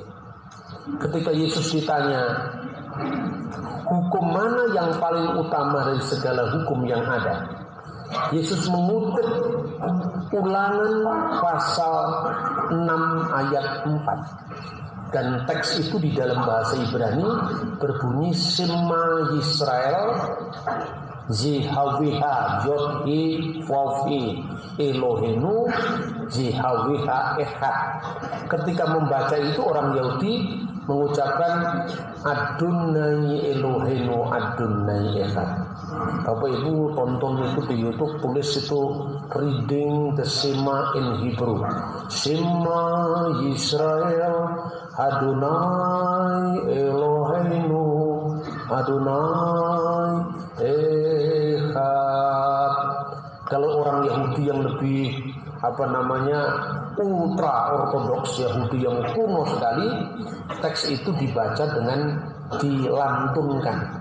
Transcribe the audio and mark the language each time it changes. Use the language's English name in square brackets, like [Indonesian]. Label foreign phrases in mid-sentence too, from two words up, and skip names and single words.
[Indonesian] Ketika Yesus ditanya, hukum mana yang paling utama dari segala hukum yang ada? Yesus mengutip Ulangan pasal 6 ayat 4. Dan teks itu di dalam bahasa Ibrani berbunyi [Hebrew] שמע ישראל יהוה יוד-הא ואו-הא אלהינו יהוה אחד. [Indonesian] Ketika membaca itu orang Yahudi mengucapkan [Hebrew] אדני אלהינו אדני אחד. [Indonesian] Bapak Ibu tonton itu di YouTube, tulis itu [English] reading the Shema in Hebrew. [Hebrew] שמע ישראל אדני אלהינו אדני אחד. [Indonesian] Kalau orang Yahudi yang lebih ultra ortodoks, Yahudi yang kuno sekali, teks itu dibaca dengan dilantunkan.